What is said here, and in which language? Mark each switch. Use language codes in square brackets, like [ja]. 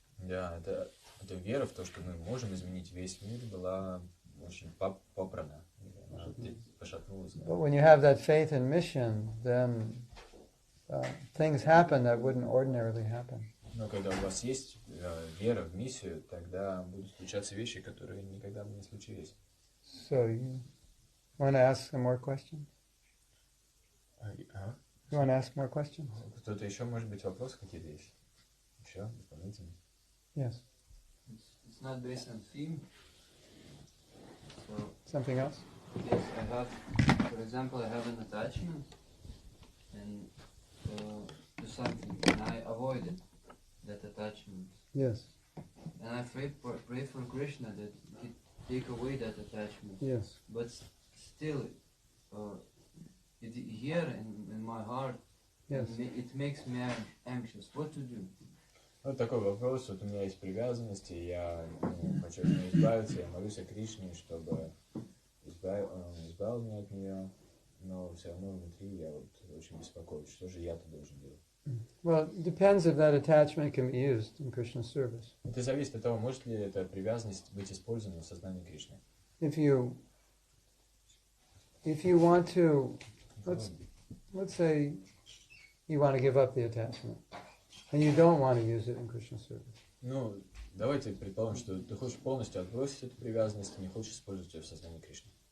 [ru] Да, эта вера в то, что мы можем изменить весь мир, была очень попрана, пошатнулась. [en] But when you have that faith and mission, then things happen that wouldn't ordinarily happen. [ru] Но когда у вас есть вера в миссию, тогда будут случаться вещи, которые никогда бы не случились. [en] So you want to ask some more questions? You want to ask more questions? [ru] Кто-то еще, может быть, вопросы какие-то есть? Еще дополнительные? [en] Yes. It's not based on theme. So Something else? yes, I have, for example, I have an attachment and to something, and I avoided that attachment. Yes. And I pray for Krishna that he take away that attachment. Yes. But still, it here in my heart, Yes. it makes me anxious. What to do? [ru] Вот такой вопрос. Вот у меня есть привязанности, я хочу от нее избавиться, я молюсь о Кришне, чтобы избавил меня от нее, но все равно внутри я вот очень беспокоюсь. Что же я-то должен делать? [en] Well, it depends if that attachment can be used in Krishna's service. [ru] Это зависит от того, может ли эта привязанность быть использована в сознании Кришны. [en] If you want to, let's say you want to give up the attachment, and you don't want to use it in Krishna's service. [ru] Ну, давайте предположим, что ты хочешь полностью отбросить эту привязанность, не хочешь использовать ее в сознании Кришны.